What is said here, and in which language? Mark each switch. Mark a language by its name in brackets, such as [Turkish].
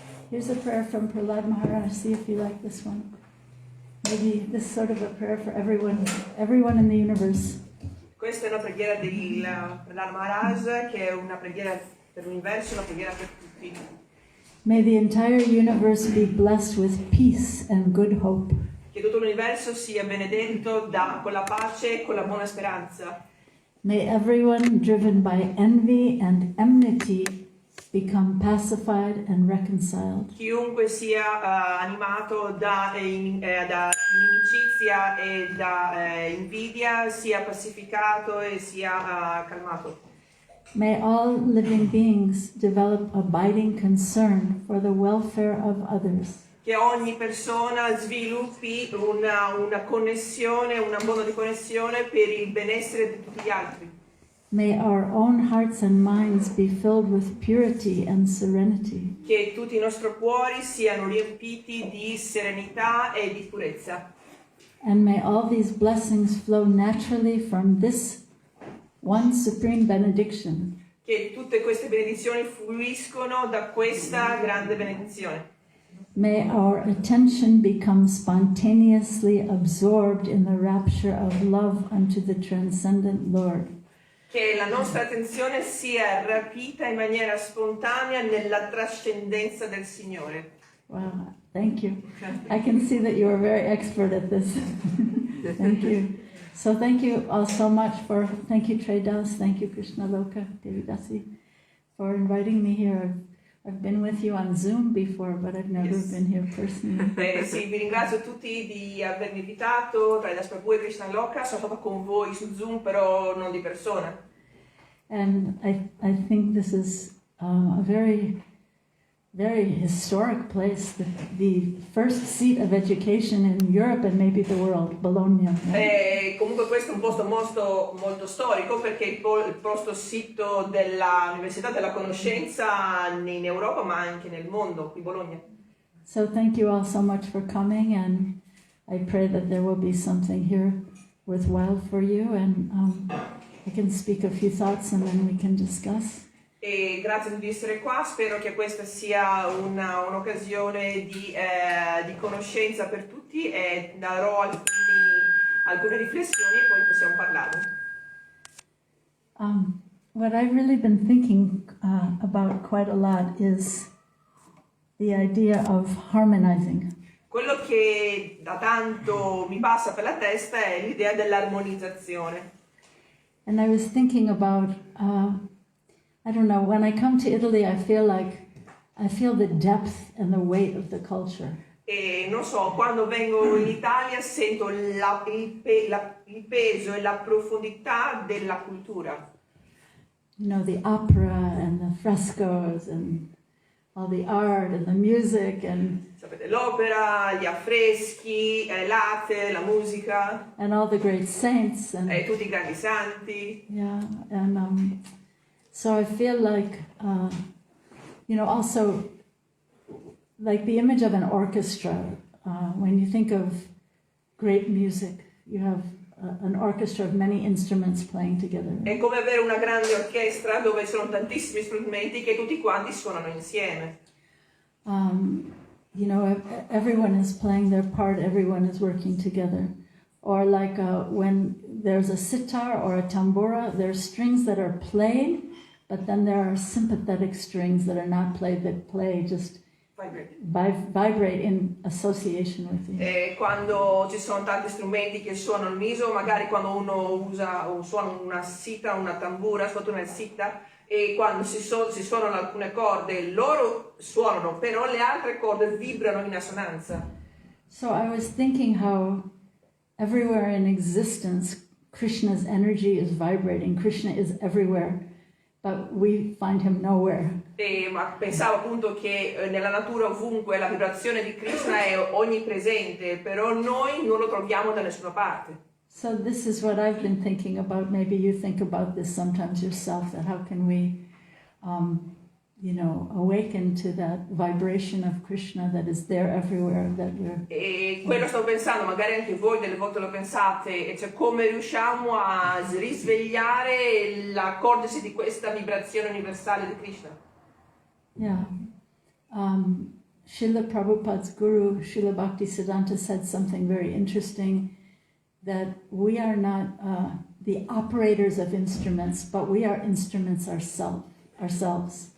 [English] Here's a prayer from Prahlad Maharaj. See if you like this one. Maybe this is sort of a prayer for everyone in the universe. [Italian] Questa è una preghiera del Prahlad Maharaj, che è una preghiera per l'universo, una preghiera per tutti. [English] May the entire universe be blessed with peace and good hope. [Italian] Che tutto l'universo sia benedetto con la pace e con la buona speranza. [English] May everyone driven by envy and enmity become pacified and reconciled. [Italian] Chiunque sia animato da inimicizia e da invidia sia pacificato e sia calmato. [English] May all living beings develop abiding concern for the welfare of others. [Italian] Che ogni persona sviluppi una connessione, un abbono di connessione per il benessere di tutti gli altri. [English] May our own hearts and minds be filled with purity and serenity. [Italian] Che tutti i nostri cuori siano riempiti di serenità e di purezza. [English] And may all these blessings flow naturally from this one supreme benediction. [Italian] Che tutte queste benedizioni fluiscono da questa grande benedizione. [English] May our attention become spontaneously absorbed in the rapture of love unto the transcendent Lord. [Italian] Che la nostra attenzione sia rapita in maniera spontanea nella trascendenza del Signore. [English] Wow, thank you. I can see that you are very expert at this. Thank you. So thank you all so much thank you Tredas, thank you Krishna Loka, Devidasi, for inviting me here. I've been with you on Zoom before, but I've never been here personally. [Italian] Sì, vi ringrazio tutti di avermi invitato, Tredas Prabhu e Krishna Loka, sono stata con voi su Zoom, però non di persona. [English] And I think this is a very, very historic place, the first seat of education in Europe and maybe the world, Bologna. Right? [Italian] Comunque questo è un posto molto storico perché è il posto sito dell'Università della Conoscenza in Europa ma anche nel mondo, qui Bologna. [English] So thank you all so much for coming, and I pray that there will be something here worthwhile for you, and I can speak a few thoughts and then we can discuss. [Italian] E grazie di essere qua, spero che questa sia un'occasione di conoscenza per tutti e darò alcune riflessioni e poi possiamo parlare. [English] What I've really been thinking about quite a lot is the idea of harmonizing. [Italian] Quello che da tanto mi passa per la testa è l'idea dell'armonizzazione. [English] And I was thinking about, I don't know, when I come to Italy, I feel the depth and the weight of the culture. [Italian] E non so, quando vengo in Italia sento il peso e la profondità della cultura. [English] You know, the opera and the frescoes and all the art and the music and [Italian] Sapete, l'opera, gli affreschi, l'arte, la musica, [English] all the great saints and [Italian] tutti i grandi santi. [English] yeah, and so I feel like, you know, also like the image of an orchestra. When you think of great music, you have an orchestra of many instruments playing together. [Italian] È come avere una grande orchestra dove ci sono tantissimi strumenti che tutti quanti suonano insieme. [English] You know, everyone is playing their part, everyone is working together. Or like when there's a sitar or a tambura, there are strings that are played, but then there are sympathetic strings that are not played, that play just vibrate in association with you. [Italian] E quando ci sono tanti strumenti che suonano l'unisono, magari quando uno usa o suona una sita, una tambura, sotto una sita, e quando si suonano alcune corde, loro suonano, però le altre corde vibrano in assonanza. [English] So I was thinking how everywhere in existence, Krishna's energy is vibrating. Krishna is everywhere, but we find him nowhere. [Italian] Ma pensavo appunto che nella natura ovunque la vibrazione di Krishna è onnipresente, però noi non lo troviamo da nessuna parte. [English] So this is what I've been thinking about. Maybe you think about this sometimes yourself, that how can we, you know, awaken to that vibration of Krishna that is there everywhere, that we're... [Italian] E quello sto pensando, magari anche voi delle volte lo pensate, cioè come riusciamo a risvegliare l'accordersi di questa vibrazione universale di Krishna. Yeah. [English] Srila Prabhupada's guru, Srila Bhaktisiddhanta, said something very interesting, that we are not the operators of instruments, but we are instruments ourselves.